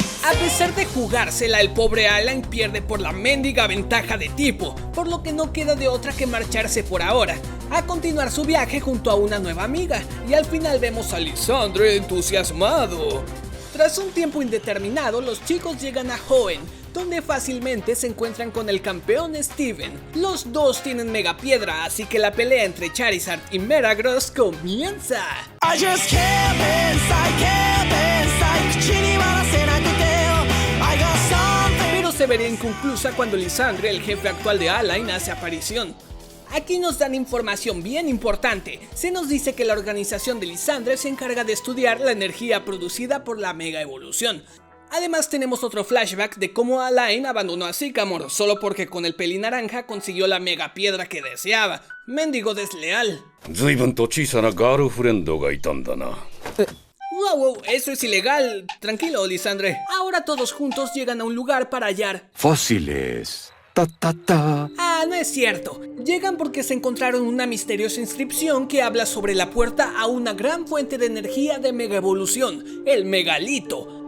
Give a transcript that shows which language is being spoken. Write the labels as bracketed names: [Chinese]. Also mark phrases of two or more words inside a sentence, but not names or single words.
[Spanish] A pesar de jugársela, el pobre Alan pierde por la mendiga ventaja de tipo, por lo que no queda de otra que marcharse por ahora, a continuar su viaje junto a una nueva amiga, y al final vemos a Lysandre entusiasmado. Tras un tiempo indeterminado, los chicos llegan a Hoenn, donde fácilmente se encuentran con el campeón Steven. Los dos tienen mega piedra, así que la pelea entre Charizard y Metagross comienza. [English] I just can't pensar, [Japanese] 口には出せなくてよ [English] I got something. [Spanish] Pero se vería inconclusa cuando Lysandre, el jefe actual de Alain, hace aparición. Aquí nos dan información bien importante. Se nos dice que la organización de Lysandre se encarga de estudiar la energía producida por la mega evolución. Además tenemos otro flashback de cómo Alain abandonó a Sycamore solo porque con el pelinaranja consiguió la mega piedra que deseaba. Mendigo desleal. [Japanese] 随分と小さなガールフレンドがいたんだな。 [Spanish] Wow, eso es ilegal. Tranquilo, Lysandre. Ahora todos juntos llegan a un lugar para hallar. Fósiles. Ta ta ta. Ah, no es cierto. Llegan porque se encontraron una misteriosa inscripción que habla sobre la puerta a una gran fuente de energía de mega evolución, el megalito.